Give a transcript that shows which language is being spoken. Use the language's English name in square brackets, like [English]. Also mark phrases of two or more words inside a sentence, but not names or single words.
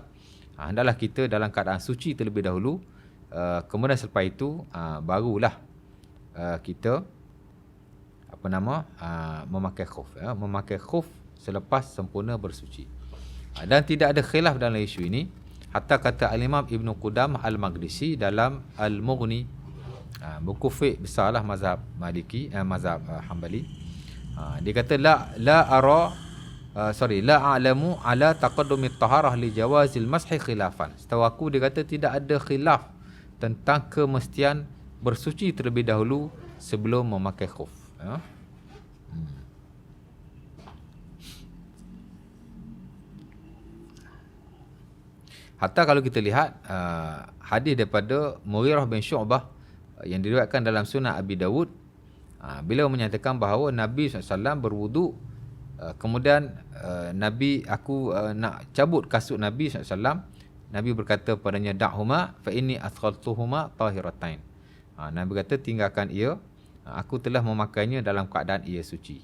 [Malay] Hendaklah kita dalam keadaan suci terlebih dahulu, kemudian selepas itu barulah kita memakai khuf. Memakai khuf selepas sempurna bersuci. Dan tidak ada khilaf dalam isu ini. Hatta kata Al-Imam Ibn Qudamah Al-Maqdisi dalam Al-Mughni, buku fiqh besarlah mazhab Maliki, mazhab Hanbali. Dia kata [Arabic] لا أعلم على تقدم الطهارة لجواز المسح خلافا. [Malay] Setahu aku dia kata tidak ada khilaf tentang kemestian bersuci terlebih dahulu sebelum memakai khuf. Hatta kalau kita lihat hadis daripada Mughirah bin Syu'bah yang diriwayatkan dalam Sunan Abi Dawud, beliau menyatakan bahawa Nabi SAW berwudu, kemudian aku nak cabut kasut Nabi SAW. Nabi berkata padanya, [Arabic] دعهما فإني أدخلتهما طاهرتين. [Malay] Nabi kata tinggalkan ia, aku telah memakainya dalam keadaan ia suci.